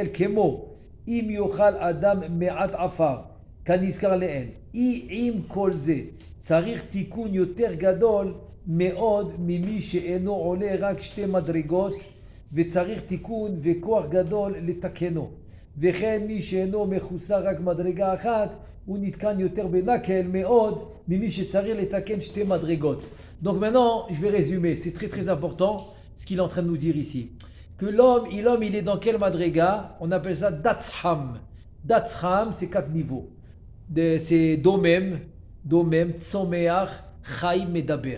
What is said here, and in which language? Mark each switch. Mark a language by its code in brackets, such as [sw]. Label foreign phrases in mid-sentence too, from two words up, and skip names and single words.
[he] כמו אם יאכל אדם מעט עפר כנזכר לאל עם כל זה צריך תיקון יותר גדול מאוד ממי שאינו עולה רק 2 מדרגות וצריך תיקון וכוח גדול לתקנו וכן מי שאינו מחוסר רק מדרגה אחת הוא נתקן יותר בנקל מאוד ממי שצריך לתקן 2 מדרגות. [fr] Donc maintenant je vais résumer, c'est très important ce qu'il est en train de nous dire ici, que l'homme il est dans quel madrega? On appelle ça Datsham. Datsham, c'est 4 niveaux. [he] C'est דומם, צומח, חיים, מדבר.